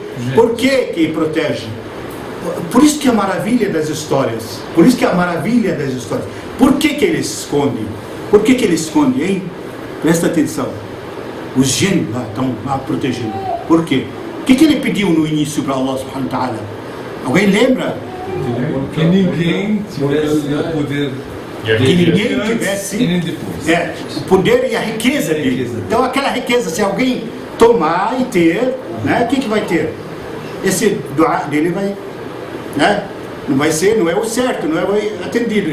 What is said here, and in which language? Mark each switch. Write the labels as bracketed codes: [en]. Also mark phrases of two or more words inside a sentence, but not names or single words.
[pt] Por que protege? Por isso que é a maravilha das histórias. Por isso que é a maravilha das histórias. Por que ele se esconde? Por que ele se esconde, hein? Presta atenção. Os gênios lá estão lá protegendo. Por quê? O que ele pediu no início para Allah [ar] سبحانه وتعالى? [pt] Alguém lembra? Que ninguém tivesse o poder. Que ninguém tivesse o poder e a riqueza dele. Então aquela riqueza, se alguém tomar e ter, né, o que vai ter? Esse doa dele vai, né, não vai ser, não é o certo, não é o atendido.